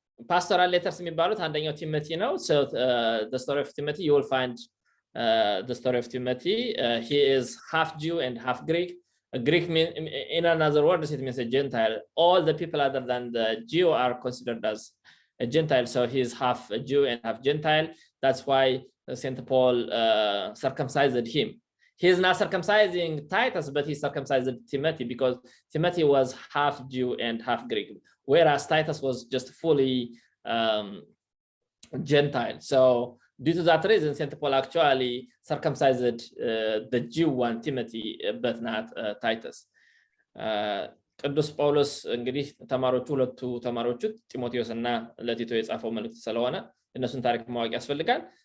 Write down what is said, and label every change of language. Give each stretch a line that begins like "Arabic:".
English: pastoral letters
Amharic: የሚባሉት አንደኛው ቲሞቲ ነው.
English: So the story of Timothy, you will find the story of Timothy. He is half Jew and half Greek. A Greek mean, in another words, it means a Gentile. All the people other than the Jew are considered as a Gentile. So he is half a Jew and half Gentile. That's why St. Paul circumcised him. He is not circumcising Titus, but he circumcised Timothy, because Timothy was half Jew and half Greek, whereas Titus was just fully Gentile. So due to that reason, St. Paul actually circumcised the Jew one, Timothy, but not Titus.
Amharic: ቅዱስ ጳውሎስ እንግዲህ ተማሪዎቹ ሁለቱ ተማሪዎቹ ጢሞቴዎስ እና ለቲቶ የጻፈው መልእክት ስለሆነ እነሱን ታሪክ ማወቅ ያስፈልጋል.